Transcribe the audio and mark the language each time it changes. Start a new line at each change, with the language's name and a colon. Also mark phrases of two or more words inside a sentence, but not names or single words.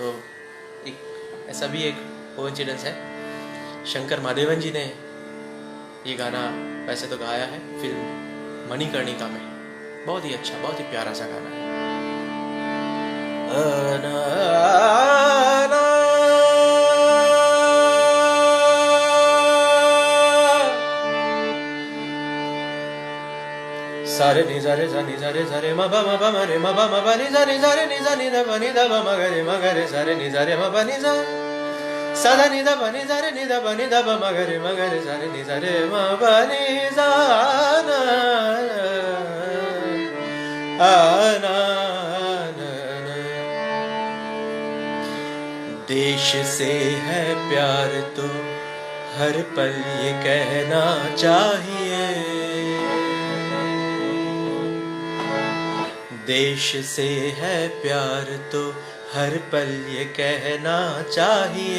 Hindi: एक ऐसा भी एक कोइंसिडेंस है, शंकर महादेवन जी ने ये गाना वैसे तो गाया है फिल्म मणिकर्णिका में। बहुत ही अच्छा, बहुत ही प्यारा सा गाना है। सारे नि सा रे म प म प म रे म प म प नि सा रे नि ध प नि ध प म ग रे सा रे नि सा रे म प नि सा सदा निदा बनी रे निदा बनी दब मगरे मगरे सारे नि सारे म बनी जाना आना। देश से है प्यार तो हर पल ये कहना चाहिए, देश से है प्यार तो हर पल ये कहना चाहिए।